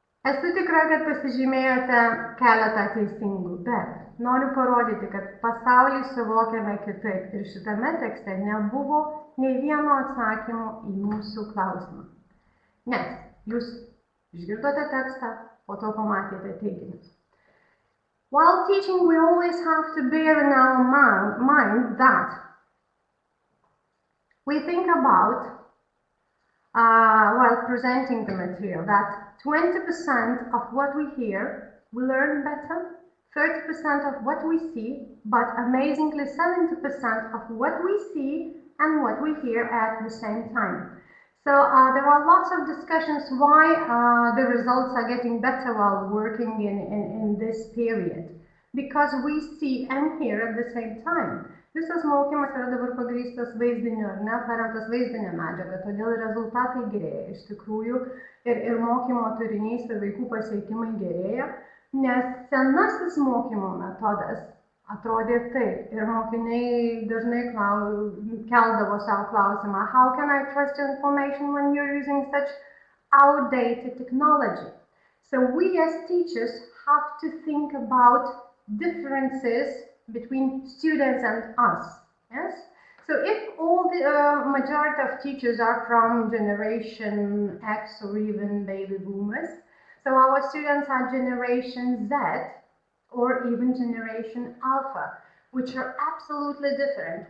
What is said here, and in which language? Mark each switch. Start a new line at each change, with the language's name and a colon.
Lithuanian: Esu tikra, kad pasižymėjote keletą teisingų, bet noriu parodyti, kad pasaulį suvokiame kitaip ir šitame tekste nebuvo nei vieno atsakymo į mūsų klausimą. Nes jūs išgirdote tekstą, po to pamatėte teiginius.
English: While teaching, we always have to bear in our mind that we think about, while presenting the material, that 20% of what we hear, we learn better, 30% of what we see, but amazingly 70% of what we see and what we hear at the same time. So there are lots of discussions why the results are getting better while working in this period. Because we see and hear at the same time.
Lithuanian: Visas mokymas yra dabar pagrįstas vaizdiniu, ar ne, paremtas vaizdinė medžiaga, todėl rezultatai gerėja iš tikrųjų ir mokymo turinys ir vaikų pasiekimai gerėja, nes senasis mokymo metodas atrodė taip ir mokiniai dažnai keldavo savo klausimą:
English: How can I trust your information when you're using such outdated technology? So we as teachers have to think about differences between students and us. Yes? So if all the majority of teachers are from generation X or even baby boomers, so our students are generation Z or even generation Alpha, which are absolutely different.